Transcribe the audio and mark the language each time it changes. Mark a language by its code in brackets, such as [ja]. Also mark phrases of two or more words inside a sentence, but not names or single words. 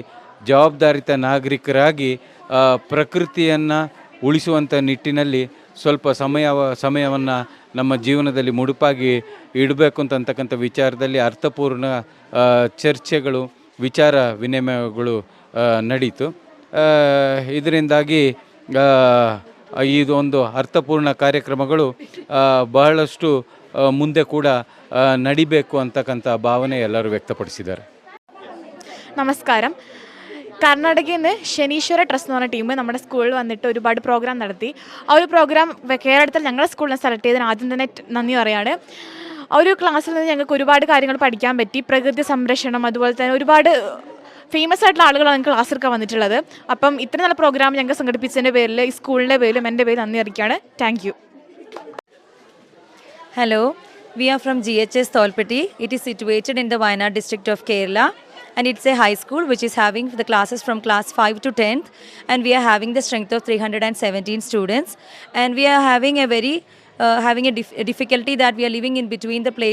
[kn] ಜವಾಬ್ದಾರಿತ ನಾಗರಿಕರಾಗಿ ಪ್ರಕೃತಿಯನ್ನು ಉಳಿಸುವಂಥ ನಿಟ್ಟಿನಲ್ಲಿ ಸ್ವಲ್ಪ ಸಮಯವನ್ನು ನಮ್ಮ ಜೀವನದಲ್ಲಿ ಮುಡುಪಾಗಿ ಇಡಬೇಕು ಅಂತಕ್ಕಂಥ ವಿಚಾರದಲ್ಲಿ ಅರ್ಥಪೂರ್ಣ ಚರ್ಚೆಗಳು, ವಿಚಾರ ವಿನಿಮಯಗಳು ನಡೀತು. ಇದರಿಂದಾಗಿ ಇದೊಂದು ಅರ್ಥಪೂರ್ಣ ಕಾರ್ಯಕ್ರಮಗಳು ಬಹಳಷ್ಟು ಮುಂದೆ ಕೂಡ ನಡಿಬೇಕು ಅಂತಕ್ಕಂಥ ಭಾವನೆ ಎಲ್ಲರೂ വ്യക്തപ്പെടുത്തിದ್ದಾರೆ. [ml] നമസ്കാരം. കർണാടകയിൽ നിന്ന് ശനീശ്വര ട്രസ്റ്റ് എന്ന് പറഞ്ഞ ടീം നമ്മുടെ സ്കൂളിൽ വന്നിട്ട് ഒരുപാട് പ്രോഗ്രാം നടത്തി. ആ ഒരു പ്രോഗ്രാം കേരളത്തിൽ ഞങ്ങളുടെ സ്കൂളിനെ സെലക്ട് ചെയ്തതിന് ആദ്യം തന്നെ നന്ദി പറയാണ്. ആ ഒരു ക്ലാസ്സിൽ നിന്ന് ഞങ്ങൾക്ക് ഒരുപാട് കാര്യങ്ങൾ പഠിക്കാൻ പറ്റി. പ്രകൃതി സംരക്ഷണം, അതുപോലെ തന്നെ ഒരുപാട് ഫേമസ് ആയിട്ടുള്ള ആളുകളാണ് ഞങ്ങൾക്ക് ക്ലാസ് എടുക്കാൻ വന്നിട്ടുള്ളത്. അപ്പം ഇത്ര നല്ല പ്രോഗ്രാം ഞങ്ങൾക്ക് സംഘടിപ്പിച്ചതിൻ്റെ പേരിൽ ഈ സ്കൂളിൻ്റെ പേരിലും എൻ്റെ പേരിൽ നന്ദി അറിയിക്കുകയാണ്. [en] thank you. Hello, we are from GHS Tholpatti. It is situated in the Wayanad district of Kerala, and it's a high school which is having the classes from class 5 to 10th, and we are having the strength of 317 students, and we are having a very difficulty that we are living in between the place.